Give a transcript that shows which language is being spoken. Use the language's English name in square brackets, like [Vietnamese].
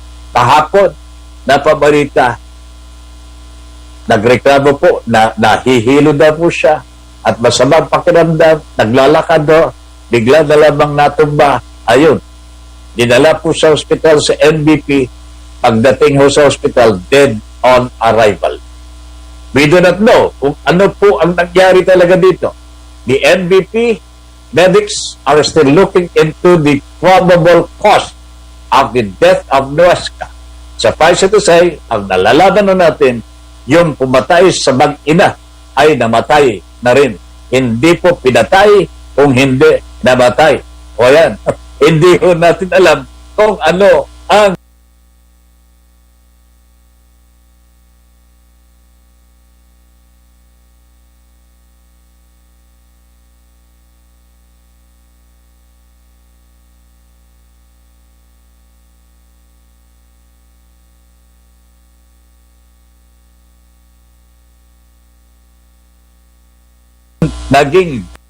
[Filipino] Kahapon, napabalita, nagreklamo po na nahihilo na po siya at masamang pakiramdam, naglalakad bigla na lamang natumba. Ayun, dinala po sa ospital sa NBP. Pagdating sa hospital, [English] dead on arrival. We do not know [Filipino] kung ano po ang nangyari talaga dito. [English] The NBP medics are still looking into the probable cause of the death of Nuesca. Suffice to say, [Filipino] ang nalalaman natin, yung pumatay sa mag-ina ay namatay na rin. Hindi po pinatay kung hindi namatay. O yan, hindi po natin alam kung ano ang naging